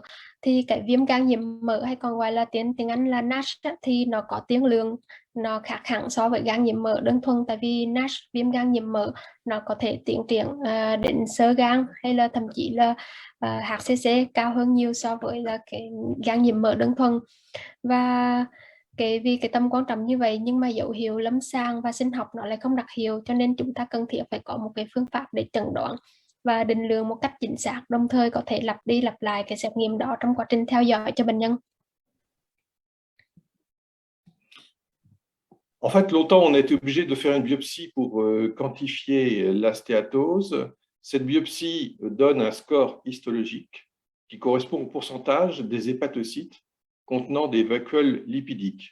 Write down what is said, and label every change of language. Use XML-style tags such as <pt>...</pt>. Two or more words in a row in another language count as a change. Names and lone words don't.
<vi>Thì cái viêm gan nhiễm mỡ hay còn gọi là tiếng Anh là NASH thì nó có tiên lượng, nó khác hẳn so với gan nhiễm mỡ đơn thuần, tại vì NASH, viêm gan nhiễm mỡ, nó có thể tiến triển đến xơ gan hay là thậm chí là HCC cao hơn nhiều so với là cái gan nhiễm mỡ đơn thuần. Và vì cái tầm quan trọng như vậy nhưng mà dấu hiệu lâm sàng và sinh học nó lại không đặc hiệu, cho nên chúng ta cần thiết phải có một cái phương pháp để chẩn đoán và định lượng một cách chính xác, đồng thời có thể lặp đi lặp lại cái xét nghiệm đó trong quá trình theo dõi cho bệnh nhân.</vi> <fr>En fait, longtemps, on a été obligé de faire une biopsie pour quantifier la stéatose. Cette biopsie donne un score histologique qui correspond au pourcentage des hépatocytes contenant des vacuoles lipidiques.</fr>